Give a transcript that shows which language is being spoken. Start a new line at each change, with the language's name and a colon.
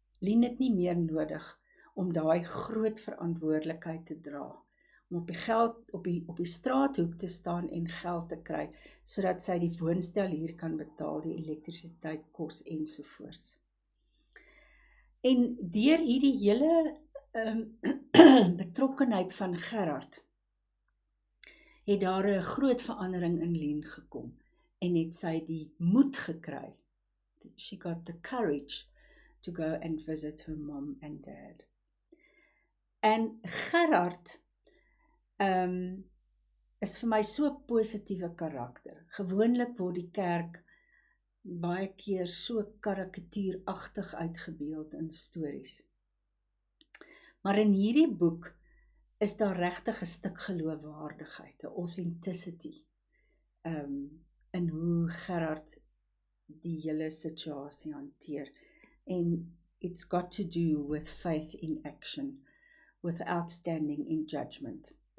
Afrikaans: Lien het nie meer nodig om daai groot verantwoordelikheid te dra, om op die straathoek te staan en geld te kry, sodat sy die woonstel hier kan betaal, die elektrisiteit, kos ensovoorts. En deur hierdie hele betrokkenheid van Gerard, het daar 'n groot verandering in Lien gekom, en het sy die moed gekry.
English: She got the courage to go and visit her mom and dad.
Afrikaans: En Gerard is vir my so 'n positiewe karakter. Gewoonlik word die kerk baie keer so karikatuuragtig uitgebeeld in stories. Maar in hierdie boek is daar regtig 'n stuk geloofwaardigheid, 'n authenticity, in hoe Gerard die hele situasie hanteer.
English: En it's got to do with faith in action, without standing in judgment.